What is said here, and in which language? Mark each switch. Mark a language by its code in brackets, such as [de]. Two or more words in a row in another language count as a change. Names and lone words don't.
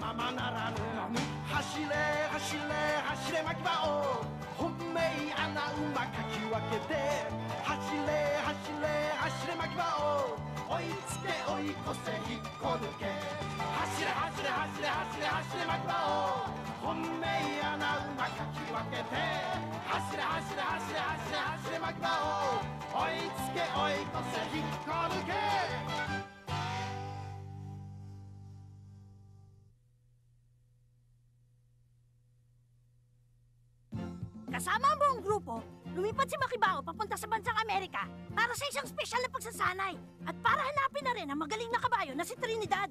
[ja] ままならぬ走れ走れ走れ牧場を本命穴馬かき分けて走れ走れ走れ牧場を追いつけ追い越せ引っこ抜け走れ走れ走れ走れ走れ牧場を本命穴馬かき分けて走れ走れ走れ走れ走れ牧場を追いつけ追い越せ引っこ抜け [tl] Kasama ang buong grupo, lumipat si Makibao papunta sa bansang Amerika para sa isang special na pagsasanay at para hanapin na rin ang magaling na kabayo na si Trinidad.